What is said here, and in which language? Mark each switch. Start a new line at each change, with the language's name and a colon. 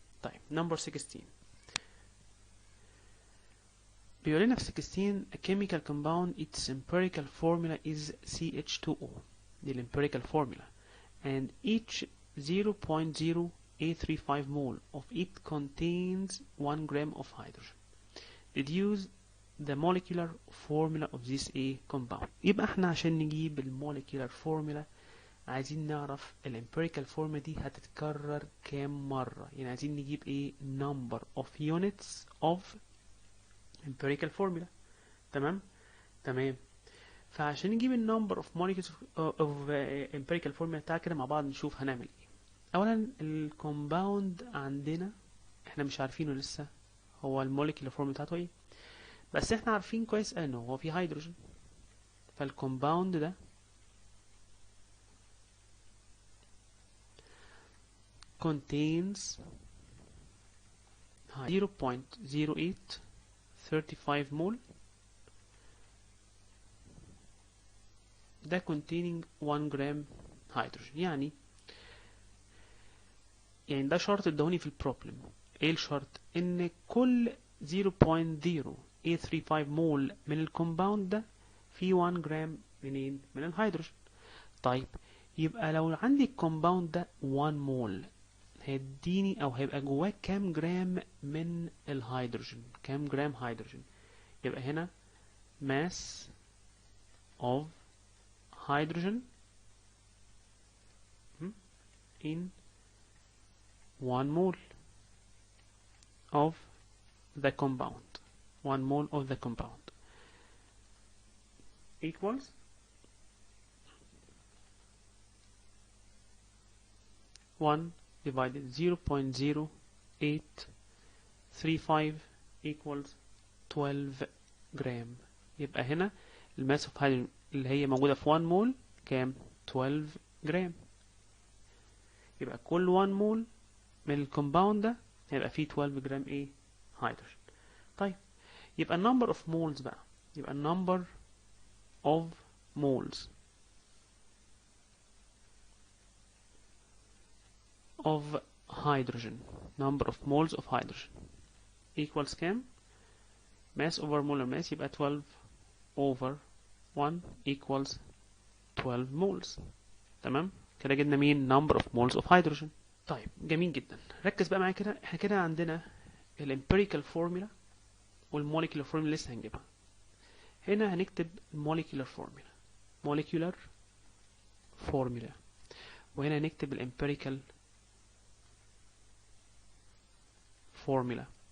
English: طيب number 16
Arabic: بيقول لنا في
English: 16 a chemical compound its empirical formula is CH2O.
Arabic: دي الامبيريكال
English: formula and each 0.0835 mole of it contains 1 gram of hydrogen. Deduce the molecular formula of this A compound.
Arabic: يبقى احنا عشان نجيب الموليكولار فورمولا عايزين نعرف الامبيريكال فورمولا دي هتتكرر كام مرة، يعني عايزين نجيب ايه؟
English: number of units of empirical formula.
Arabic: تمام. فعشان نجيب النمبر اوف
English: molecules of empirical formula
Arabic: تعالى كده مع بعض نشوف هنعمل ايه. اولا الكومباوند عندنا احنا مش عارفينه لسه هو الموليكولار فورمولا بتاعته ايه، بس احنا عارفين كويس انه هو فيه هيدروجين. فالكومباوند ده
English: contains 0.0835 mole ده containing 1 gram hydrogen.
Arabic: يعني ده شرط ادهوني في البروبلم. ايه الشرط؟ ان كل 0.0835 مول من الكومباوند ده فيه 1 جرام منين؟ من الهيدروجين. طيب يبقى لو عندي الكومباوند ده 1 مول هيديني او هيبقى جواه كام جرام من الهيدروجين؟ كام جرام هيدروجين؟ يبقى هنا
English: mass of hydrogen in 1 mole of the compound. 1 mole of the compound equals 1 divided 0.0835 equals 12 جرام.
Arabic: يبقى هنا الماس اوف هيدروجين اللي هي موجودة في 1 مول كام؟ 12 جرام. يبقى كل 1 مول من الكومباوند ده هيبقى فيه 12 جرام ايه؟ هيدروجين. طيب يبقى
English: number of moles بقى، يبقى number of moles of hydrogen, number of moles of hydrogen equals كام؟ mass over molar mass، يبقى 12 over 1 equals 12 moles.
Arabic: تمام؟ كده جبنا مين؟
English: number of moles of hydrogen.
Arabic: طيب جميل جدا، ركز بقى معايا كده. احنا كده عندنا الامبيريكال فورمولا والموليكيولار فورمولا لسه هنجيبها. هنا هنكتب الموليكيولار فورمولا، molecular formula، وهنا هنكتب الامبيريكال فورمولا.